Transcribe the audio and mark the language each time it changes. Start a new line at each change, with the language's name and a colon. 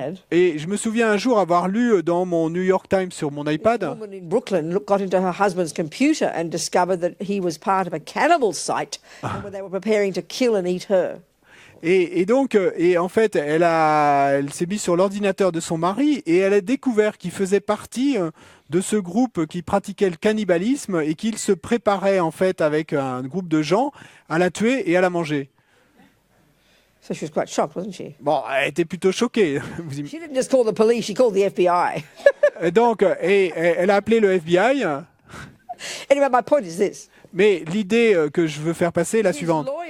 French: Et je me souviens un jour avoir lu dans mon New York Times sur mon iPad.
English: A woman in Brooklyn got into her husband's computer and discovered that he was part of a cannibal site and they were preparing to kill and eat her.
French: Et donc, et en fait, elle s'est mise sur l'ordinateur de son mari et elle a découvert qu'il faisait partie de ce groupe qui pratiquait le cannibalisme et qu'il se préparait en fait avec un groupe de gens à la tuer et à la manger.
English: So she was quite shocked, wasn't she?
French: Bon, elle était plutôt choquée.
English: She didn't just call the police, she called the FBI.
French: Et donc, elle a appelé le FBI.
English: Anyway, my point is this.
French: Mais l'idée que je veux faire passer est la suivante.